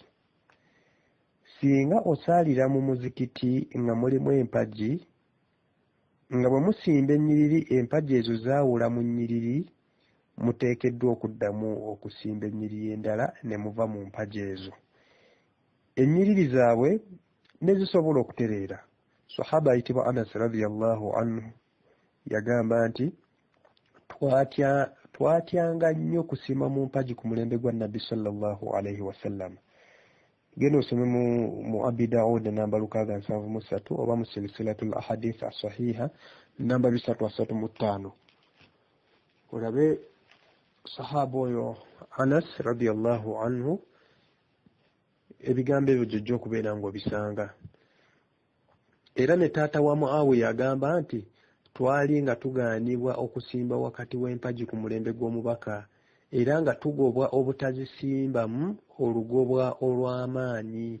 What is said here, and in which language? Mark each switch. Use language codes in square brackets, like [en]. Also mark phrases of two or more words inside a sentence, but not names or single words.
[lg] Singa osaalira mu muzikiti nga mulimu empagi, nga bwe musimba ennyiriri empagi ezo zaawula mu nnyiriri, muteekeddwa okuddamu okusimba ennyiriri endala ne muva mu mpagi ezo. Ennyiriri zaabwe ne zisobola okutereera. Sahaba ayitibwa Anas [ar] رضي الله عنه [lg] yagamba nti twatyanga nnyo kusimba mu mpagi ku mulembe gwa Nabbi [ar] صلى الله عليه وسلم. [lg] Genda osome mu Abi Daud namba 673 oba mu [ar] سلسلة الأحاديث الصحيحة [lg] namba 335. Olabe sahaba oyo Anas [ar] رضي الله عنه [lg] ebigambo ebyo gy'ojja okubeera ng'obisanga. Era ne taata wa Muawiya agamba nti twali nga tugaanibwa okusimba wakati w'empagi ku mulembe gw'omubaka, era nga tugobwa obutazisimbamu olugobwa olw'amaanyi.